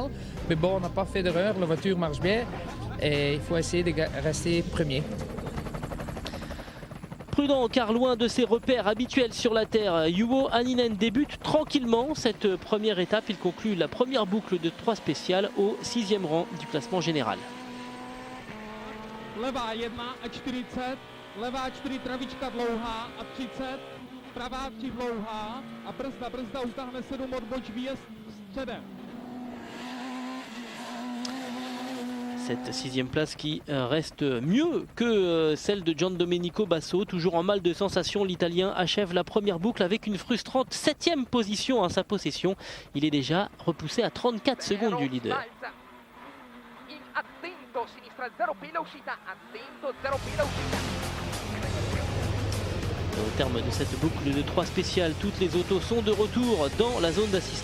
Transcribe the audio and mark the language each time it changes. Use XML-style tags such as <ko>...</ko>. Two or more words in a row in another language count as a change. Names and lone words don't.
<fr>Mais bon, on n'a pas fait d'erreur, la voiture marche bien et il faut essayer de rester premier. Prudent car loin de ses repères habituels sur la terre, Juho Hänninen débute tranquillement cette première étape. Il conclut la première boucle de 3 spéciales au 6e rang du classement général.</fr> <cs>Levá 1,40, levá 4 travička dlouhá a 30, pravá 3 dlouhá a brzda utáhne 7 odboč výjezd středem.</cs> <fr>Cette 6e place qui reste mieux que celle de Giandomenico Basso. Toujours en mal de sensation, l'Italien achève la première boucle avec une frustrante 7e position à sa possession. Il est déjà repoussé à 34 secondes du leader. Au terme de cette boucle de 3 spéciales, toutes les autos sont de retour dans la zone d'assistance.</fr>